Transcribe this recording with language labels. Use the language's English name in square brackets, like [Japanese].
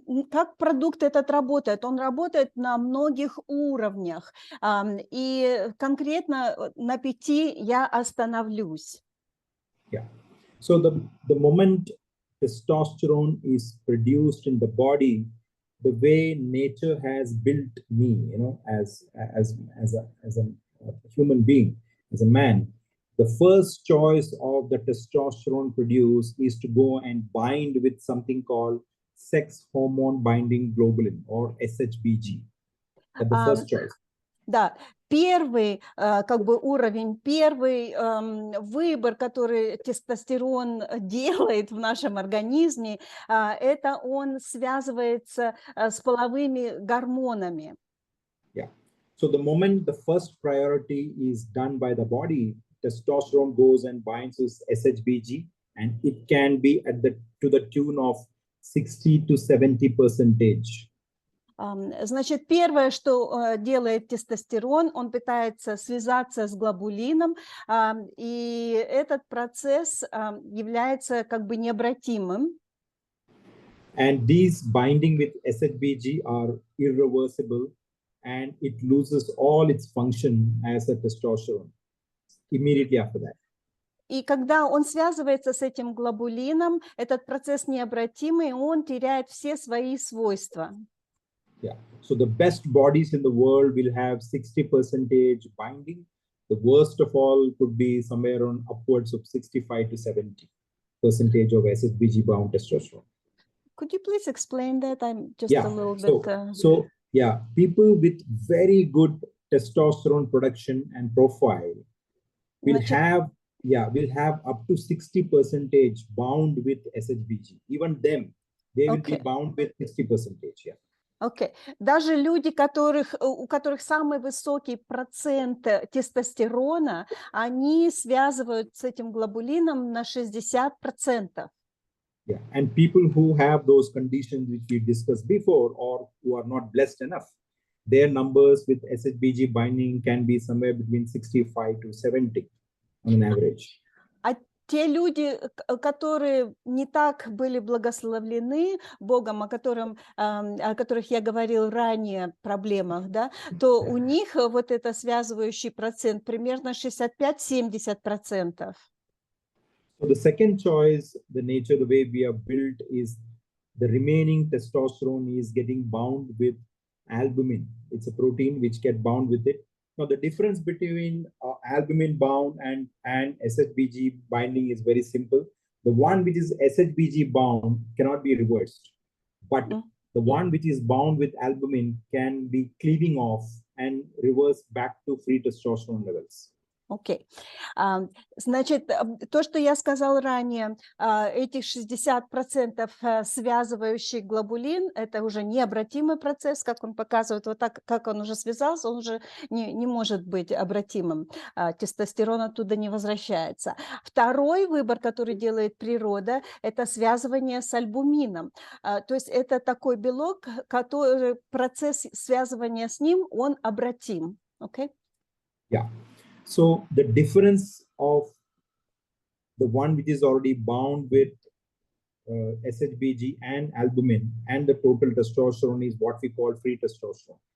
[Russian] Как продукт этот работает? Он работает на многих уровнях. И конкретно на 5 я остановлюсь. [English] Yeah. So the moment testosterone is produced in the body, the way nature has built me, as a human being, as a man, the first choice of the testosterone produced is to go and bind with something called sex hormone binding globulin or SHBG. That's the first choice. [Russian] Да, первый как бы уровень, первый выбор, который тестостерон делает в нашем организме, это он связывается с половыми гормонами. [English] Yeah. So the moment the first priority is done by the body, testosterone goes and binds with SHBG, and it can be to the tune of 60 to 70%. [Russian] Значит, первое, что делает тестостерон, он пытается связаться с глобулином, и этот процесс является как бы необратимым. [English] And these binding with SHBG are irreversible, and it loses all its function as a testosterone immediately after that. [Russian] И когда он связывается с этим глобулином, этот процесс необратимый, он теряет все свои свойства. [English] Yeah. So the best bodies in the world will have 60% binding. The worst of all could be somewhere on upwards of 65 to 70% of SHBG bound testosterone. Could you please explain that? I'm just a little bit. So yeah, people with very good testosterone production and profile will have up to 60% bound with SHBG. Even them, they will be bound with 60%. Yeah. [Russian] Окей. Даже люди, у которых самый высокий процент тестостерона, они связывают с этим глобулином на 60%. [English] Yeah, and people who have those conditions which we discussed before, or who are not blessed enough, their numbers with SHBG binding can be somewhere between 65 to 70 on an average. [Russian] А те люди, которые не так были благословлены Богом, о которых я говорил ранее, проблемах, да, то у них вот это связывающий процент примерно 65-70%. [English] So the second choice, the nature, the way we are built, is the remaining testosterone is getting bound with albumin. It's a protein which gets bound with it. Now, the difference between albumin bound and SHBG binding is very simple. The one which is SHBG bound cannot be reversed, but the one which is bound with albumin can be cleaving off and reverse back to free testosterone levels. [Russian] Окей. Значит, то, что я сказал ранее, этих 60% связывающий глобулин, это уже необратимый процесс, как он показывает, вот так, как он уже связался, он уже не может быть обратимым. Тестостерон оттуда не возвращается. Второй выбор, который делает природа, это связывание с альбумином. То есть это такой белок, который процесс связывания с ним, он обратим. Окей? [English] Yeah. So the difference of the one which is already bound with SHBG and albumin and the total testosterone is what we call free testosterone.